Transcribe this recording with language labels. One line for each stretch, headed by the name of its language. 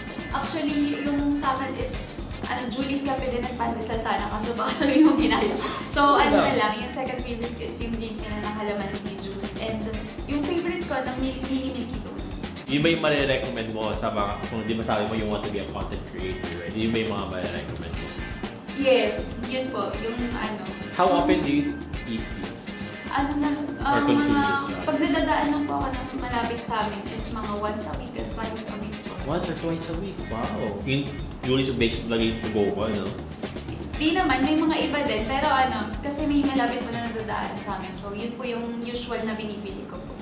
Filipino: Actually, yung sa akin is Julie's Cafe din at pandesal sana kaso baka sabihin mo ginaya. So na lang, yung second favorite ko is yung drink nila ng calamansi juice. And yung favorite ko, ng mini milky donuts. Yun ba yung marirecommend mo sa mga, kung di masabi mo
English: you want to be a content creator, right?
Filipino: Yun ba yung mga marirecommend mo? Yes, yun po, yung
English: How often do you eat these? Or consume this?
Filipino: pag nadadaan lang po ako ng malapit sa amin is mga once a week at twice a week po.
English: Once or twice a week?
Filipino: Wow! Yung Julie's Bake Shop lagi to go ko, no? Di naman, may mga iba din, pero kasi may malapit po na nadadaan sa amin. So yun po yung usual na binibili ko po.